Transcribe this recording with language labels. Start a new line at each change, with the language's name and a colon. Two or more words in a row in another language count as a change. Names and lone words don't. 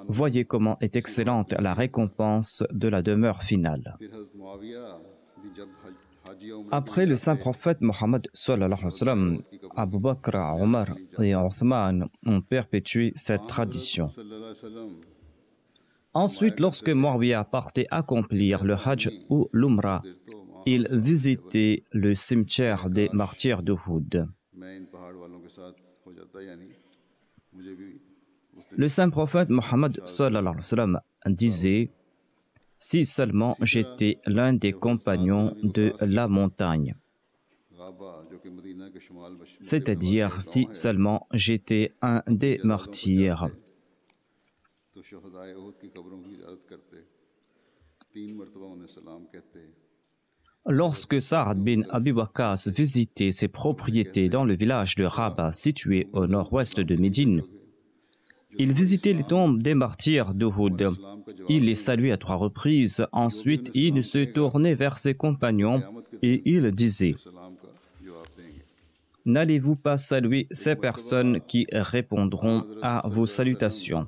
French: Voyez comment est excellente la récompense de la demeure finale.
Urdu: پھر حضرت معاویہ بھی جب حاجی عمر
French: Après le saint prophète Mohammed
Arabic: صلى الله عليه وسلم,
French: Abu Bakr, Omar et Othman ont perpétué cette tradition.
Arabic: صلى الله عليه وسلم
French: Ensuite, lorsque Muawiyah partait accomplir le Hajj ou l'Umrah, il visitait le cimetière des martyrs d'Uhud.
Urdu: میں ان پہاڑ والوں کے ساتھ ہو جاتا یعنی مجھے بھی اس دن
French: Le saint prophète Mohammed
Arabic: صلى الله عليه وسلم
French: disait « Si seulement j'étais l'un des compagnons de la montagne,
Urdu: غابہ جو کہ مدینہ کے شمال
French: c'est-à-dire si seulement j'étais un des martyrs. »
Urdu: تو شہدائے احد کی قبروں کی زیارت کرتے، 3 مرتبہ انہیں سلام کہتے.
French: Lorsque Saad bin Abi Waqqas visitait ses propriétés dans le village de Rabah, situé au nord-ouest de Médine, il visitait les tombes des martyrs d'Uhud. Il les saluait à 3 reprises. Ensuite, il se tournait vers ses compagnons et il disait: N'allez-vous pas saluer ces personnes qui répondront à vos salutations?